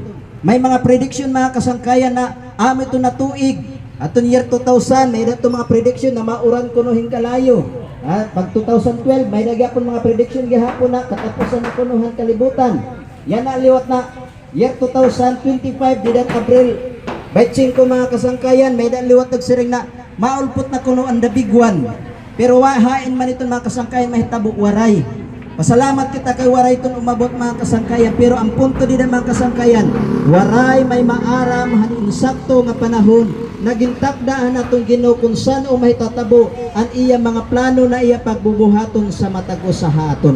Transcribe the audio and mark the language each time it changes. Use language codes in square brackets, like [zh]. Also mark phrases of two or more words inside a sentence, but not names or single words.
[war] May mga prediction mga kasangkayan na amo ito na tuig aton year 2000 may dato mga prediction na mauran kuno hingkalayo. Pag 2012 may nagyapon mga prediction gihapon na katapusan na kunuhan kalibutan. Yan na liwat na year 2025 didan Abril 25 mga kasangkayan may daan liwat nagsiring na maulpot na kuno ang [en] the big one. [war] Pero hain man itong mga kasangkayan mahitabo waray. Pasalamat kita kay waray itong umabot mga kasangkayan, pero ang punto din ng mga kasangkayan, waray may maaram hanin sakto nga panahon nagintakdaan atong Ginoo kung saan o mahitatabo ang iya mga plano na iya pagbubuhaton sa matag-o sa haton.